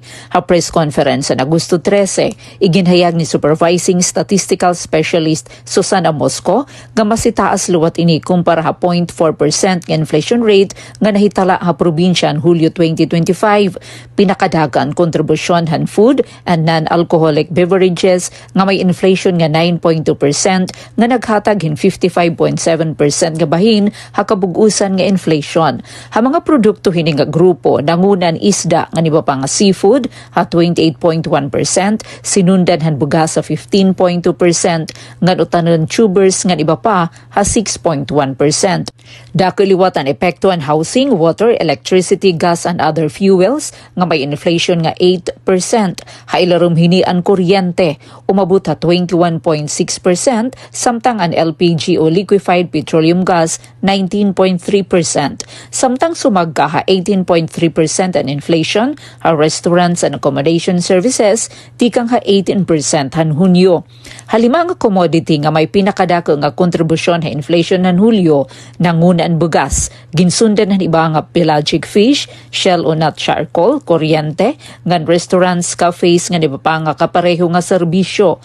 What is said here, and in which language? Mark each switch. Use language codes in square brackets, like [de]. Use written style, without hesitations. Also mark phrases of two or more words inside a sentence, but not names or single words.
[war] Ha [en] press conference [war] sa Agosto 13, iginhayag ni [en] Supervising Statistical Specialist [war] Susana Mosco nga masitaas luwat ini kumpara ha 0.4% ng inflation rate nga nahitala ha probinsya han Hulyo 2025. Pinakadagan kontribusyon han [en] food and non-alcoholic beverages [war] nga may inflation nga 9.2% nga naghatag hin 55.7% nga bahin ha kabug-usan nga inflation. Ha mga produkto hini nga grupo nangunan isda nga niba pa nga seafood ha 28.1%, sinundan han bugas sa 15.2%, ngan utanon tubers nga iba pa ha 6.1%. Dako liwatan epekto an [en] housing, water, electricity, gas and other fuels [war] nga may inflation nga 8%. Ha ilarum hini an kuryente umabot ha 21.6%, samtang ang LPG o [en] liquefied petroleum gas [war] 19.3%. Samtang sumagka ha 18.3% ang inflation, ha [en] restaurants and accommodation services [war] tikang ha 18% han Hunyo. Halima nga commodity nga may pinakadako nga kontribusyon ha inflation han Hulyo nangunan bugas, ginsundan han iba nga [en] pelagic fish, shell o nut charcoal, [war] kuryente, ngan [en] restaurants, cafes [war] nga niba pa nga kapareho nga serbisyo.